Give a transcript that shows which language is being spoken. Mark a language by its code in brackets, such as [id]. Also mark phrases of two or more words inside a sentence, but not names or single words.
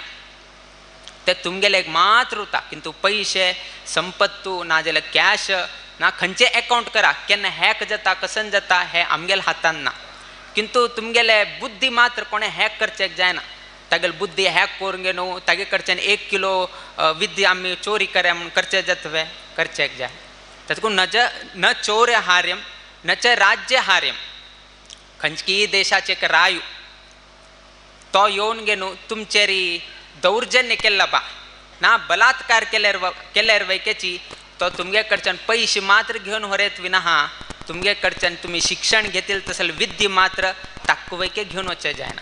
[kok] ते तुमगेले एक मात्र उरता. किंतु पयशे, संपत्तू नाजाल्यार कॅश ना खंयचे अकाउंट करा, केन्ना हॅक जाता कसन जाता हे आमगेल्या हातान ना. किंतु तुमगेले बुद्धी मात्र कोणें हॅक करचेक जायना. तागेली बुद्धी हॅक करून घेवन तागे कडच्यान 1 किलो विद्या आमी चोरी करया म्हणून करचें जातवे, करचेक जाय. [sa] तातूंत न चोरहार्यम न च राज्यहार्यम. [kok] खंयची देशाचे एक रायू तो येवन घेवन तुमचेर दौर्जन्य केल्ला बा ना बलात्कार केल्यार वयकेची तो तुमगे कडच्यान पयशे मात्र घेवन व्हरेत विना तुमगे कडच्यान तुमी शिक्षण घेतील तसले विद्या मात्र ताक वयके घेवन वचचें जायना.